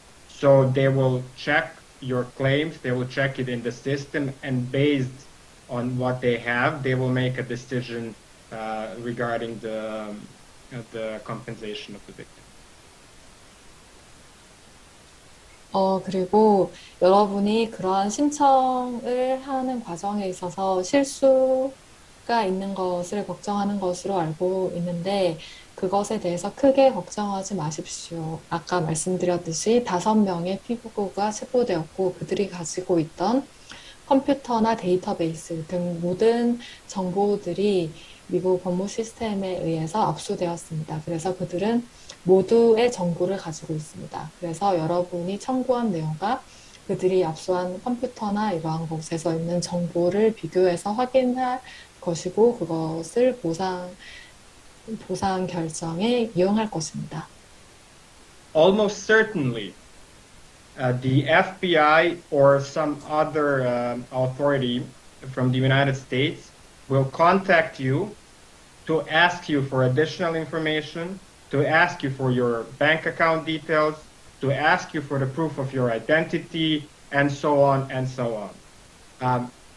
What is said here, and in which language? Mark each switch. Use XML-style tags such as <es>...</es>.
<en>So they will check your claims, they will check it in the system, and based on what they have, they will make a decision regarding the compensation of the victim.</en> <ko>그리고 여러분이 그러한 신청을 하는 과정에 있어서 실수가 있는 것을 걱정하는 것으로 알고 있는데, 그것에 대해서 크게 걱정하지 마십시오. 아까 말씀드렸듯이 5명의 피고가 체포되었고, 그들이 가지고 있던 컴퓨터나 데이터베이스 등 모든 정보들이 미국 법무 시스템에 의해서 압수되었습니다. 그래서 그들은 모두의 정보를 가지고 있습니다. 그래서 여러분이 청구한 내용과 그들이 압수한 컴퓨터나 이러한 곳에서 있는 정보를 비교해서 확인할 것이고, 그것을 보상 결정에 이용할 것입니다.</ko> <en>Almost certainly, the FBI or some other authority from the United States will contact you to ask you for additional information, to ask you for your bank account details, to ask you for the proof of your identity, and so on and so on.</en>